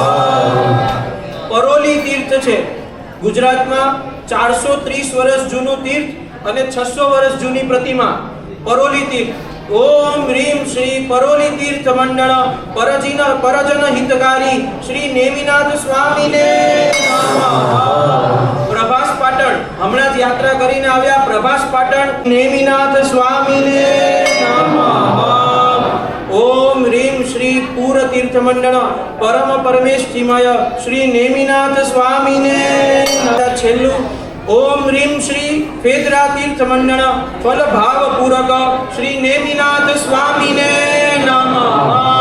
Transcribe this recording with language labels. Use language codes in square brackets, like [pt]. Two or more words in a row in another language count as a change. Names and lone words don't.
[gu] પરોલી તીર્થ છે ગુજરાત મેં 430 વર્ષ જૂનું તીર્થ અને 600 વર્ષ જૂની પ્રતિમા પરોલી તીર્થ. [sa] ओम ह्रीम श्री परोली तीर्थ मंडल परजन हितकारी श्री नेमिनाथ स्वामी ने नमः. [gu] प्रभास पाटण हमણા જ યાત્રા કરીને આવ્યા પ્રભાસ પાટણ નેમિનાથ [sa] સ્વામી ને નમઃ. ઓમ હ્રીમ શ્રી પૂર તીર્થ મંડળ પરમ પરમેષ્ઠિમય શ્રી નેમિનાથ સ્વામી ને નમઃ. છેલ્લું ओम ह्रीम श्री फेदरा तीर्थ मंडल फल भाव पूरक श्री नेमिनाथ स्वामी ने नमः.